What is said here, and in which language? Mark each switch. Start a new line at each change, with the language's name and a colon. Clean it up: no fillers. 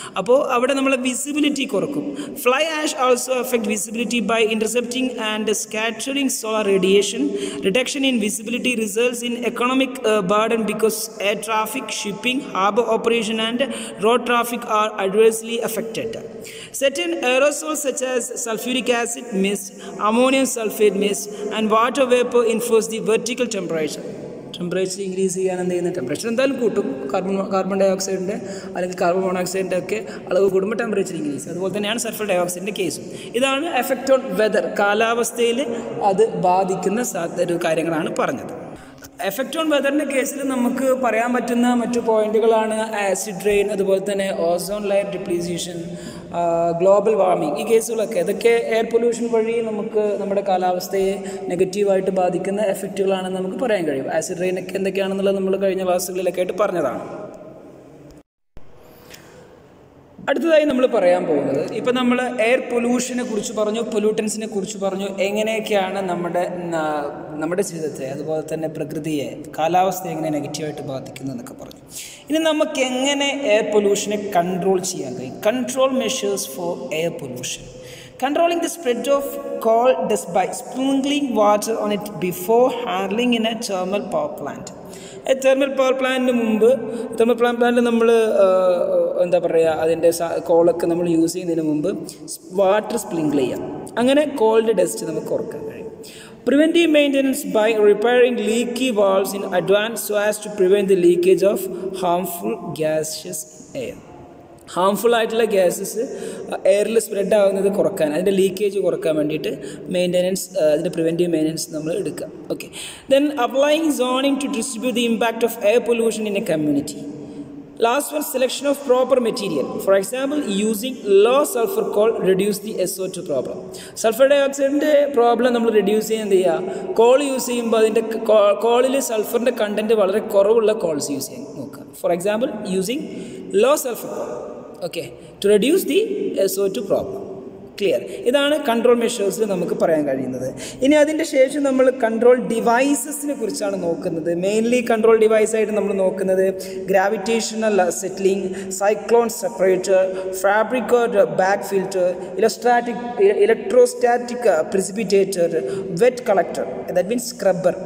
Malayalam: അപ്പോൾ അവിടെ നമ്മളെ visibility കുറക്കും.
English: Fly ash also affect visibility by intercepting and scattering solar radiation. Reduction in visibility results in economic burden because air traffic, shipping, harbour operation and road traffic are adversely affected. Certain aerosols such as sulfuric acid mist, ammonium sulfate mist and water vapor influence the vertical temperature.
Malayalam: Temperature increase ചെയ്യാൻ എന്ത് ചെയ്യുന്നത്? Temperature എന്തായാലും കൂട്ടും. Carbon dye ഓക്സൈഡിൻ്റെ അല്ലെങ്കിൽ carbon മോണോക്സൈഡിൻ്റെ ഒക്കെ അളവ് കൂടുമ്പോൾ temperature increase. അതുപോലെ തന്നെയാണ് സൾഫർ ഡൈ ഓക്സൈഡിൻ്റെ കേസും. ഇതാണ് എഫക്റ്റ് ഓൺ വെതർ, കാലാവസ്ഥയിൽ അത് ബാധിക്കുന്ന ഒരു കാര്യങ്ങളാണ് പറഞ്ഞത്. എഫക്റ്റ് ഓൺ വെതറിൻ്റെ കേസിൽ നമുക്ക് പറയാൻ പറ്റുന്ന മറ്റു പോയിന്റുകളാണ് ആസിഡ് റെയിൻ, അതുപോലെ തന്നെ ഓസോൺ ലെയർ ഡിപ്ലീസിയേഷൻ, ഗ്ലോബൽ വാർമിംഗ്, ഈ കേസുകളൊക്കെ ഇതൊക്കെ എയർ പൊല്യൂഷൻ വഴി നമുക്ക് നമ്മുടെ കാലാവസ്ഥയെ നെഗറ്റീവായിട്ട് ബാധിക്കുന്ന എഫക്റ്റുകളാണെന്ന് നമുക്ക് പറയാൻ കഴിയും. ആസിഡ് റെയിനൊക്കെ എന്തൊക്കെയാണെന്നുള്ളത് നമ്മൾ കഴിഞ്ഞ ക്ലാസ്സുകളിലൊക്കെ ആയിട്ട് പറഞ്ഞതാണ്. അടുത്തതായി നമ്മൾ പറയാൻ പോകുന്നത്, ഇപ്പം നമ്മൾ എയർ പൊല്യൂഷനെ കുറിച്ച് പറഞ്ഞു, പൊല്യൂട്ടൻസിനെ കുറിച്ച് പറഞ്ഞു, എങ്ങനെയൊക്കെയാണ് നമ്മുടെ ജീവിതത്തെ അതുപോലെ തന്നെ പ്രകൃതിയെ, കാലാവസ്ഥയെ എങ്ങനെ നെഗറ്റീവായിട്ട് ബാധിക്കുന്നു എന്നൊക്കെ പറഞ്ഞു. ഇനി നമുക്ക് എങ്ങനെ എയർ പൊല്യൂഷനെ കൺട്രോൾ ചെയ്യാൻ കഴിയും?
English: Control measures for air pollution. Controlling the spread of coal dust by sprinkling water on it before handling in a thermal power plant.
Malayalam: Thermal power പ്ലാന്റിന് മുമ്പ്, തെർമൽ പവർ പ്ലാന്റിൽ നമ്മൾ എന്താ പറയുക, അതിൻ്റെ കോളൊക്കെ നമ്മൾ യൂസ് ചെയ്യുന്നതിന് മുമ്പ് വാട്ടർ സ്പ്രിങ്കിൾ ചെയ്യാം. അങ്ങനെ കോളിൻ്റെ ഡസ്റ്റ് നമുക്ക് കുറക്കാൻ കഴിയും.
English: Preventive maintenance by repairing leaky valves in advance so as to prevent the leakage of harmful gaseous air.
Malayalam: Harmful ആയിട്ടുള്ള ഗ്യാസസ് എയറിൽ സ്പ്രെഡ് ആകുന്നത് കുറക്കാൻ, അതിൻ്റെ ലീക്കേജ് കുറക്കാൻ വേണ്ടിയിട്ട് മെയിൻ്റനൻസ്, അതിൻ്റെ പ്രിവെൻറ്റീവ് മെയിൻ്റനൻസ് നമ്മൾ എടുക്കുക.
English: Okay, then applying zoning to distribute the impact of air pollution in a community. Last one, selection of proper material. For example, using low sulfur coal reduce the SO2 problem.
Malayalam: Sulphur dye ഓക്സൈഡിൻ്റെ problem നമ്മൾ reduce ചെയ്യാൻ എന്ത് ചെയ്യുക? Call use ചെയ്യുമ്പോൾ അതിൻ്റെ കോളിൽ സൾഫറിൻ്റെ content വളരെ കുറവുള്ള calls use ചെയ്യാൻ നോക്കുക.
English: For example, using low sulfur coal, okay, to reduce the SO2 problem. Clear?
Malayalam: ഇതാണ് കൺട്രോൾ മെഷേഴ്സിൽ നമുക്ക് പറയാൻ കഴിയുന്നത്. ഇനി അതിൻ്റെ ശേഷം നമ്മൾ കൺട്രോൾ ഡിവൈസസിനെ കുറിച്ചാണ് നോക്കുന്നത്. മെയിൻലി കൺട്രോൾ ഡിവൈസായിട്ട് നമ്മൾ നോക്കുന്നത് gravitational settling, cyclone separator, fabricate back filter, electrostatic പ്രിസിപ്പിറ്റേറ്റർ, wet collector, that means scrubber.